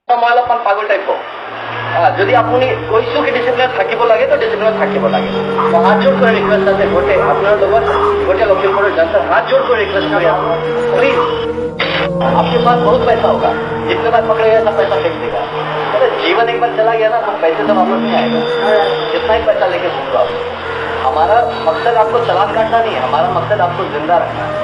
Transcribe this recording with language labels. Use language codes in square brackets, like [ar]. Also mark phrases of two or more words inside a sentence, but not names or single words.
[as] মই অলপমান পাগল টাইপ যদি আপুনি কৈছো কি ডিসিপ্লিন থাকিব লাগে তো ডিসিপ্লিন থাকিব লাগে। হাত জোর করে রিকোয়েস্ট আছে গোটে আপনার লগত [hi] गोटे लखीमपुर जनता हाथ जोड़ कर रिक्वेस्ट करें प्लीज, आपके पास बहुत पैसा होगा, जितने बार पकड़ेगा सब पैसा फेंक देगा। अरे जीवन एक बार चला गया ना तो पैसे तो वापस नहीं आएगा, जितना ही पैसा लेके सुन आप। हमारा मकसद आपको चालान काटना नहीं है, हमारा मकसद आपको जिंदा रखना है।